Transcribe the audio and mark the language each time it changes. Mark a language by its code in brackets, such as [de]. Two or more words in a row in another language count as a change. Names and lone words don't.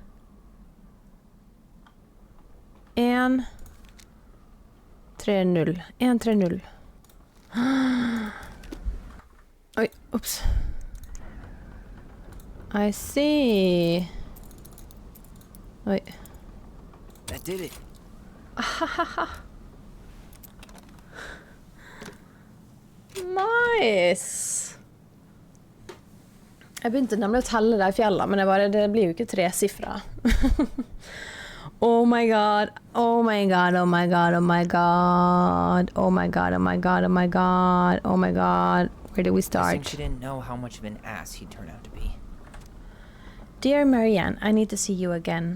[en] 1-3-0. 1-3-0. Oi, ups. I see. Oi. That did it. Nice. [no] Jeg begynte nemlig å telle de fjellene, men det blir jo ikke 3 sifre. [en] Oh my god, oh my god, oh my god, oh my god, oh my god, oh my god, oh my god, oh my god. Where do we start? Guessing she didn't know how much of an ass he'd turn out to be. Dear Marianne, I need to see you again.